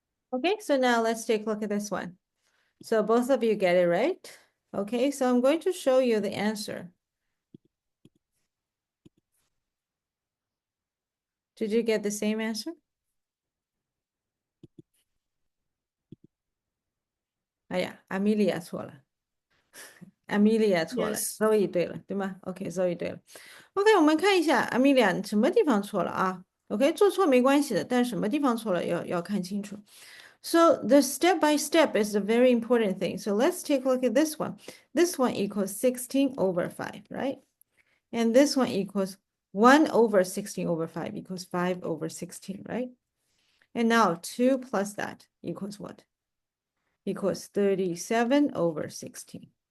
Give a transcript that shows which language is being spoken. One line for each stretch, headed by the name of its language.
English: Okay, so now let's take a look at this one. So both of you get it right. Okay, so I'm going to show you the answer. Did you get the same answer?
Chinese: 哎呀，Amelia 错了，Amelia 错了
English: Yes.
Chinese: ，Zoe 对了，对吗？OK，Zoe 对了。OK，我们看一下 Amelia 什么地方错了啊？OK，做错没关系的，但是什么地方错了要看清楚。
English: So the step by step is a very important thing. So let's take a look at this one. This one equals 16 over 5, right? And this one equals 1 over 16 over 5 equals 5 over 16, right? And now 2 plus that equals what? Equals 37 over 16.